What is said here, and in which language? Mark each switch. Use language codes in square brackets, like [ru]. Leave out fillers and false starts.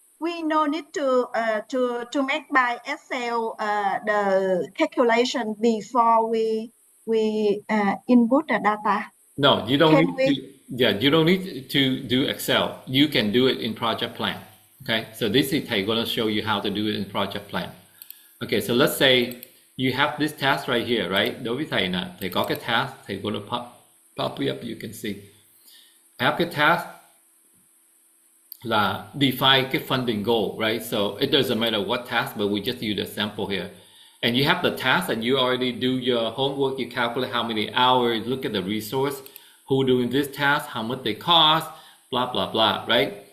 [en] We no need to make by Excel the calculation before we input the data. No, you don't need to. Yeah, you don't need to do Excel. You can do it in project plan. Okay, so this is Thay going to show you how to do it in project plan. Okay, so let's say you have this task right here, right? [vi] Đối với Thầy là Thầy có cái task, Thầy [en] going to pop it up, you can see. I have cái task là define cái funding goal, right? So it doesn't matter what task, but we just use the sample here. And you have the task and you already do your homework, you calculate how many hours, look at the resource, who doing this task, how much they cost, blah, blah, blah, right?